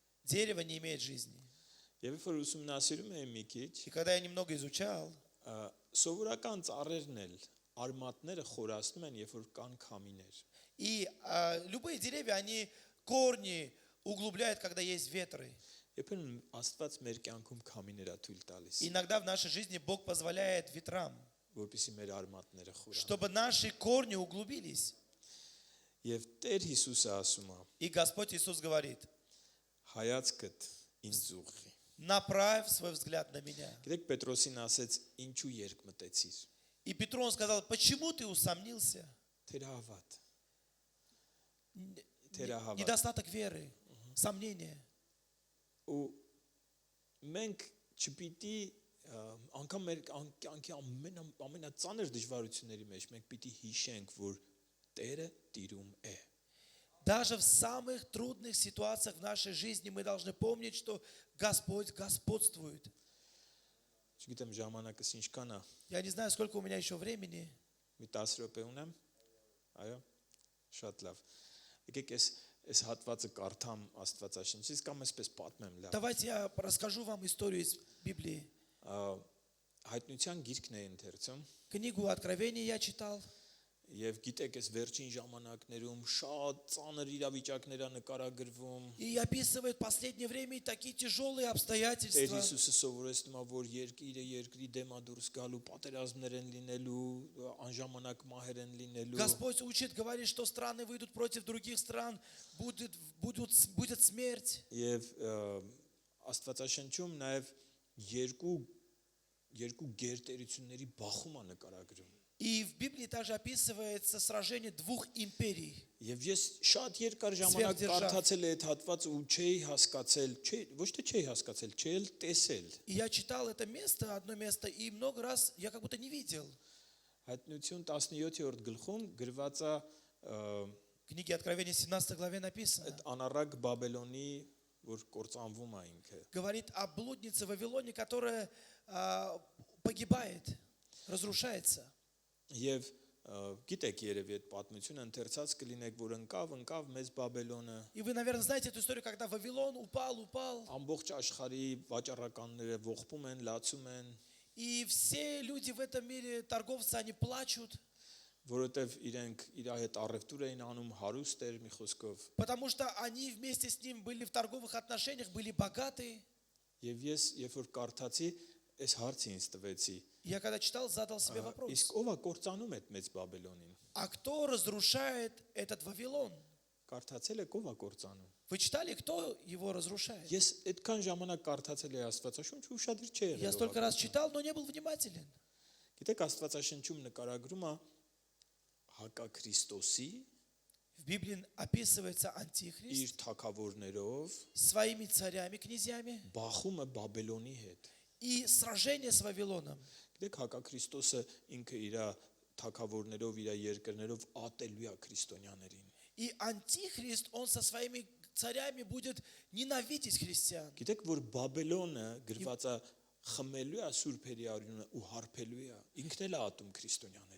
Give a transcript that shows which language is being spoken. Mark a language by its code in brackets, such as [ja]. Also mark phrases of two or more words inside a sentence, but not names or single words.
[ru] Дерево не имеет жизни. [hy] Եվ երբ որ ուսումնասիրում եմ մի քիչ, [ru] И когда я немного изучал, [hy] սովորական ծառերն էլ արմատները խորացնում են, երբ որ կան քամիներ։ [ru] и любые деревья, они корни углубляют, когда есть ветры. [hy] Երբեմն Աստված մեր կյանքում քամիներ է թույլ տալիս, [ru] Иногда в нашей жизни Бог позволяет ветрам, [hy] որպեսզի մեր արմատները խորանան։ [ru] чтобы наши корни углубились. [hy] Եվ Տեր Հիսուսը ասում է. [ru] И Господь Иисус говорит: [hy] Հայացքդ ինձ ուղղի։ [ru] направь свой взгляд на меня. [hy] Գիտեք Պետրոսին ասեց, ինչու երկմտեցիր։ [ru] И Петру он сказал: почему ты усомнился? [hy] Թերահավատ։ Թերահավատ։ [ru] Недостаток веры, сомнения. [hy] Ու մենք չպիտի անգամ մեր կյանքի ամենածանր դժվարությունների մեջ մենք պիտի հիշենք, որ Տերը տիրում է։ [ru] Даже в самых трудных ситуациях в нашей жизни мы должны помнить, что Господь господствует. [hy] Չգիտեմ ժամանակս ինչքան է։ [ru] Я не знаю, сколько у меня еще времени. [hy] Մի 10 րոպե ունեմ։ Այո։ Շատ լավ։ Եկեք այս հատվածը կարդամ Աստվածաշնչից կամ այսպես պատմեմ լավ։ [ru] Давайте я расскажу вам историю из Библии. [hy] Հայտնության գիրքն է ընթերցում [ru] Книгу Откровения я читал. [hy] եւ գիտեք այս վերջին ժամանակներում շատ ծանր իրավիճակներ է նկարագրվում։ [ru] И описывает в последнее время такие тяжелые [hy] Տեր [ru] обстоятельства. [hy] Հիսուսը սովորեցնում է, որ երկրի դեմ է дурս գալու, պատերազմներ են լինելու, անժամանակ մահեր են լինելու։ [ru] Господь учит, говорит, что страны выйдут против других стран, будет смерть. [hy] Եվ Աստվածաշնչում նաեւ երկու գերտերությունների բախում է նկարագրում։ [ru] И в Библии также описывается сражение двух империй. [hy] Եվ ես շատ երկար ժամանակ կարդացել եմ այդ հատվածը ու չէի հասկացել, ոչ թե չէի հասկացել, չէի էլ տեսել։ [ru] И я читал это место, одно место, и много раз я как будто не видел. [hy] Հայտնություն 17-րդ գլխում գրված է [ru] В книге Откровения 17 главе написано. [hy] այդ անառակ Բաբելոնի, որ կործանվում է ինքը։ [ru] Говорит о блуднице Вавилоне, которая погибает, разрушается. [hy] Եվ գիտեք երևի այդ պատմությունը ընթերցած կլինեք, որ ընկավ մեծ Բաբելոնը, [ru] И вы, наверное, знаете эту историю, когда Вавилон упал. [hy] ամբողջ աշխարհի վաճառականները ողբում են, լացում են, [ru] И все люди в этом мире, торговцы, они плачут. [hy] որովհետև իրենք իր հետ առևտուր էին անում, հարուստ էր մի խոսքով։ [ru] Потому что они вместе с ним были в торговых отношениях, были богатые. [hy] Եվ ես երբ որ կարդացի, այս հարցը ինձ տվեցի։ [ru] Я когда читал, задал себе [hy] Իսկ [ru] вопрос. [hy] ով է կործանում այդ մեծ Բաբելոնին։ [ru] А кто разрушает этот Вавилон? [hy] Կարդացել եք ով է կործանում։ [ru] Вы читали, кто его разрушает? [hy] Ես այդքան ժամանակ կարդացել եմ Աստվածաշունչը ու շատ չէի [ru] Я [hy] եղել։ [ru] столько раз читал, но не был внимателен. [hy] Գիտեք Աստվածաշնչում նկարագրում է Հակաքրիստոսի [ru] В Библии описывается [hy] իր [ru] Антихрист [hy] թագավորներով [ru] своими царями, князьями [hy] բախումը Բաբելոնի հետ։ [ru] и сражение с Вавилоном. [hy] Գիտեք Հակաքրիստոսը ինքը իր թագավորներով, իր երկրներով ատելու է քրիստոնյաներին։ [ru] И Антихрист, он со своими царями будет ненавидеть христиан. [hy] Գիտեք որ Բաբելոնը գրված է խմելու է սուրբերի արյունը ու հարբելու է։ Ինքն էլ է ատում քրիստոնյաներին։